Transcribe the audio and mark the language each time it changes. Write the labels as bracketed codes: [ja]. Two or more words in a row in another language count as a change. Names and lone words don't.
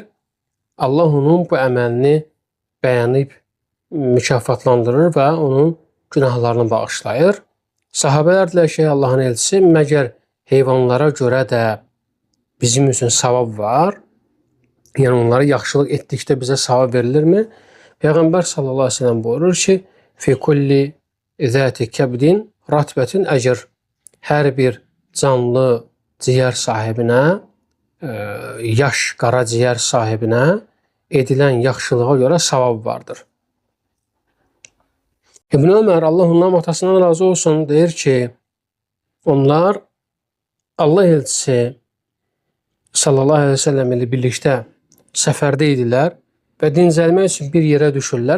[az] Allah onun bu əməlini bəyənib mükafatlandırır və onun günahlarını bağışlayır. Sahabələr deyirlər ki, Allahın elçisi, məgər heyvanlara görə də bizim üçün savab var? Yəni onlara yaxşılıq etdikdə bizə savab verilirmi? Peyğəmbər [ar] صلى الله عليه وسلم [az] buyurur ki, [ar] في كل ذات كبد رطبة أجر. [az] Hər bir canlı ciyər sahibinə, yaş qara ciyər sahibinə edilən yaxşılığa görə savab vardır. İbn Ömər, Allah ondan atasından razı olsun, deyir ki, onlar Allah elçisi [ar] صلى الله عليه وسلم [az] ilə birlikdə səfərdə idilər və dincəlmək üçün bir yerə düşürlər.